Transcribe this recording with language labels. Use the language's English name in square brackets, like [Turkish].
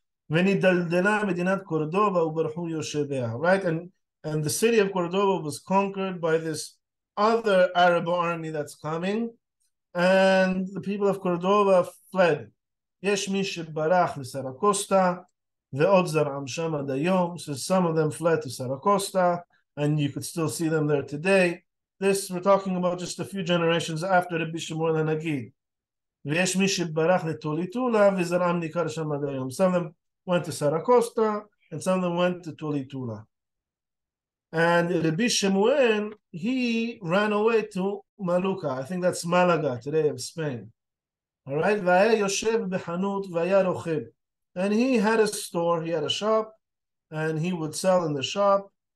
[English] Right, and the city of Cordoba was conquered by this other Arab army that's coming, and the people of Cordoba fled. [Hebrew] יש מי שברח לסרקוסטה ועוד זרעם שם עד היום. [English] So some of them fled to Saracosta, and you could still see them there today. This, we're talking about just a few generations after Rabbi Shemuel HaNagid. [Hebrew] ויש מי שברח לטוליטולה וזרעם ניכר שם עד היום. [English] Some of them went to Saracosta, and some of them went to Tolitula. And Rabbi Shemuel, he ran away to Maluka. I think that's Malaga today of Spain. All right, and he had a store, he had a shop, and he would sell in the shop.